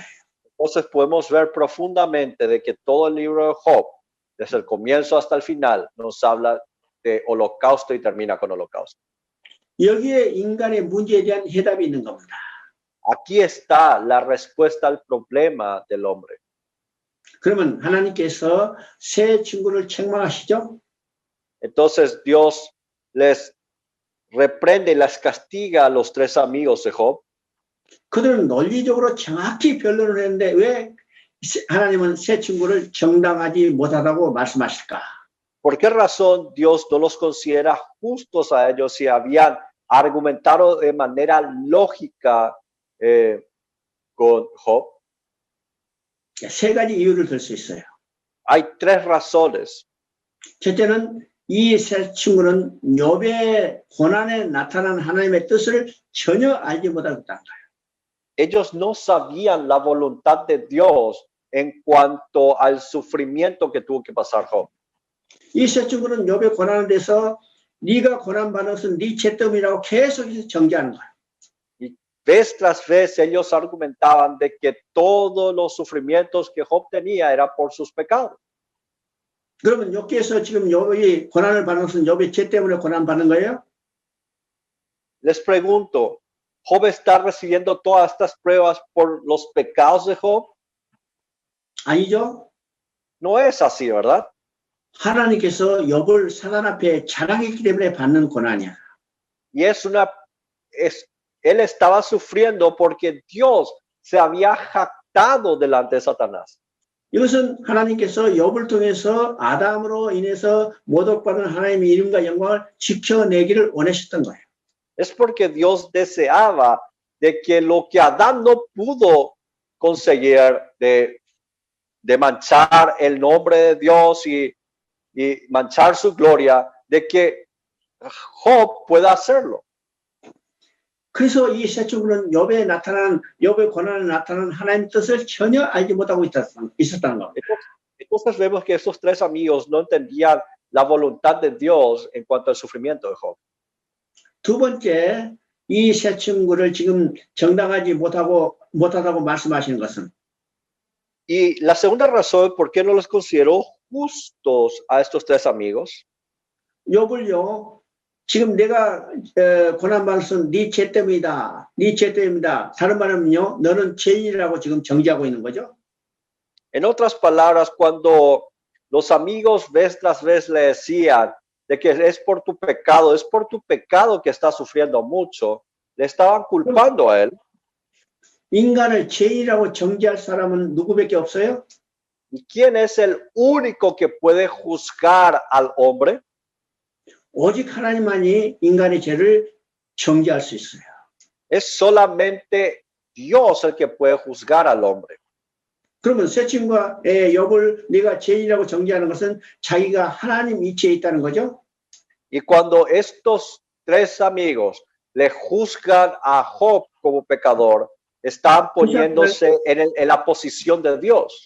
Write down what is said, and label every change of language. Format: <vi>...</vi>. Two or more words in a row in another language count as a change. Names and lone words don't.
<es>Entonces podemos ver profundamente de que todo el libro de Job, desde el comienzo hasta el final, nos habla de holocausto y termina con holocausto.</es> <ko>여기에 인간의 문제에 대한 해답이 있는 겁니다.</ko> <es>Aquí está la respuesta al problema del hombre.</es> <ko>그러면 하나님께서 세 친구를 책망하시죠?</ko> <es>Entonces Dios les reprende y les castiga a los tres amigos de Job.</es> <ko>그들은 논리적으로 정확히 변론을 했는데 왜 하나님은 세 친구를 정당하지 못하다고 말씀하실까?</ko> <es>¿Por qué razón Dios no los considera justos a ellos si habían argumentado de manera lógica con Job?</es> <ko>세 가지 이유를 들 수 있어요.</ko> <es>Hay tres razones.</es> <ko>첫째는 이 세 친구는 욥의 고난에 나타난 하나님의 뜻을 전혀 알지 못하고 있다는 거예요.</ko> <es>Ellos no sabían la voluntad de Dios en cuanto al sufrimiento que tuvo que pasar Job.</es> <ko>이 세 친구는 욥의 고난에 대해서 네가 고난받는 것은 네 죄 때문이라고 계속해서 정죄하는 거예요.</ko> <es>Vez tras vez ellos argumentaban de que todos los sufrimientos que Job tenía era por sus pecados.</es> <ko>그러면 욥기에서 지금 욥이 고난을 받는 것은 욥의 죄 때문에 고난받는 거예요?</ko> <es>Les pregunto, ¿Job está recibiendo todas estas pruebas por los pecados de Job?</es> <ko>아니죠.</ko> <es>No es así, ¿verdad?</es> <ko>하나님께서 욥을 사단 앞에 자랑했기 때문에 받는 고난이야.</ko> <es>Y él estaba sufriendo porque Dios se había jactado delante de Satanás.</es> <ko>이것은 하나님께서 욥을 통해서 아담으로 인해서 모독받은 하나님의 이름과 영광을 지켜내기를 원하셨던 거예요.</ko> <es>Es porque Dios deseaba de que lo que Adán no pudo conseguir de manchar el nombre de Dios y manchar su gloria, de que Job pueda hacerlo.</es> <ko>그래서 이 세 친구는 욥의 고난에 나타난 하나님의 뜻을 전혀 알지 못하고 있었다는 겁니다.</ko> <es>Entonces vemos que estos tres amigos no entendían la voluntad de Dios en cuanto al sufrimiento de Job.</es> <ko>두 번째, 이 세 친구를 지금 정당하지 못하다고 말씀하시는 것은</ko> <es>Y la segunda razón por qué no los consideró justos a estos tres amigos,</es> <ko>욥을요, 지금 내가 고난받는 것은 네 죄 때문이다. 네 죄 때문이다. 다른 말은요, 너는 죄인이라고 지금 정죄하고 있는 거죠.</ko> <es>en otras palabras, cuando los amigos vez tras vez le decían de que es por tu pecado que estás sufriendo mucho, le estaban culpando a él.</es> <ko>인간을 죄인이라고 정죄할 사람은 누구밖에 없어요?</ko> <es>¿Y quién es el único que puede juzgar al hombre?</es> <ko>오직 하나님만이 인간의 죄를 정죄할 수 있어요.</ko> <es>Es solamente Dios el que puede juzgar al hombre.</es> <ko>그러면 세 친구가 욥을 네가 죄인이라고 정죄하는 것은 자기가 하나님 이치에 있다는 거죠.</ko> <es>Y cuando estos tres amigos le juzgan a Job como pecador, están poniéndose en la posición de Dios.</es>